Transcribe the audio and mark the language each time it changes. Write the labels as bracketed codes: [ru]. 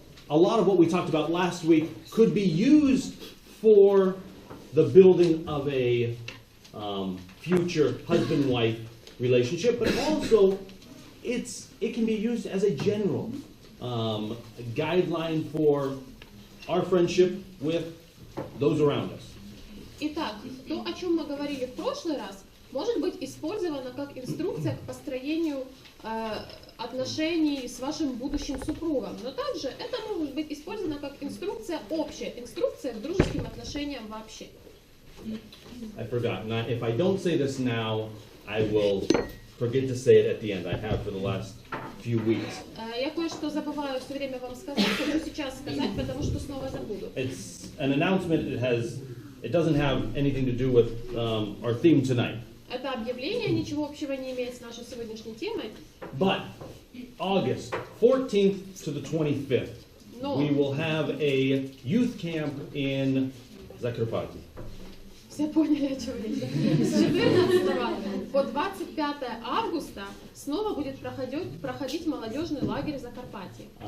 [en] A lot of what we talked about last week could be used for the building of a future husband-wife relationship, but also it can be used as a general guideline for our friendship with those around us. [ru] Итак, то, о чем мы говорили в прошлый раз, может быть использовано как инструкция к построению отношений с вашим будущим супругом, но также это может быть использовано как инструкция общая, инструкция к дружеским отношениям вообще. [en] I forgot. Now, if I don't say this now, I will forget to say it at the end. I have for the last few weeks. [ru] Я кое-что забываю все время вам сказать, хочу сейчас сказать, потому что снова забуду. [en] It's an announcement. It doesn't have anything to do with our theme tonight. [ru] Это объявление ничего общего не имеет с нашей сегодняшней темой. [en] But August 14th to the 25th, we will have a youth camp in Закарпатье. [ru] Все поняли, о чем речь. С 14 по 25 августа снова будет проходить молодежный лагерь в Закарпатье.